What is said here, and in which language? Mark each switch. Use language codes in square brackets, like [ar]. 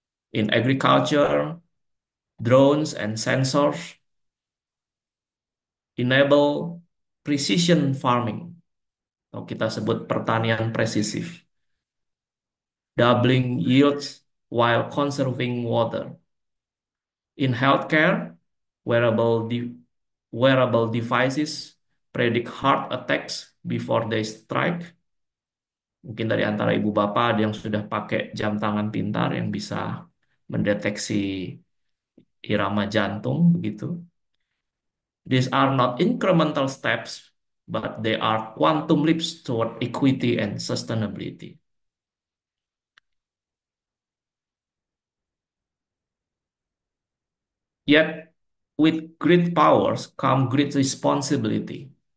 [en] In agriculture, drones and sensors enable precision farming, [id] atau kita sebut pertanian presisif, [en] doubling yields while conserving water. In healthcare, wearable devices predict heart attacks before they strike. [id] Mungkin dari antara ibu bapak ada yang sudah pakai jam tangan pintar yang bisa mendeteksi irama jantung begitu. [en] These are not incremental steps, but they are quantum leaps toward equity and sustainability. Yet, with great powers come great responsibility.